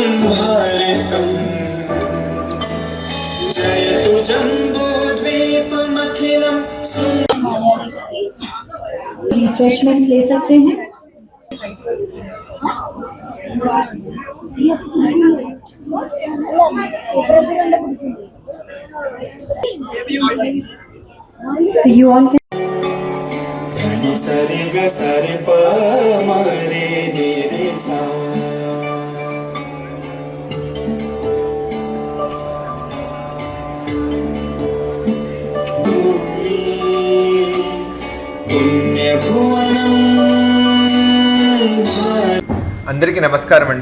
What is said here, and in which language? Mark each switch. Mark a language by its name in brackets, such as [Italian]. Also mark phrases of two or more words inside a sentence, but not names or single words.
[Sanskrit] भारतम् जयतु जम्बूद्वीपमखिलं [Hindi] रिफ्रेशमेंट्स ले सकते हैं। [English] You all can सरि ग सरि प म रे नि रे सा [Telugu] అందరికీ నమస్కారం అండి.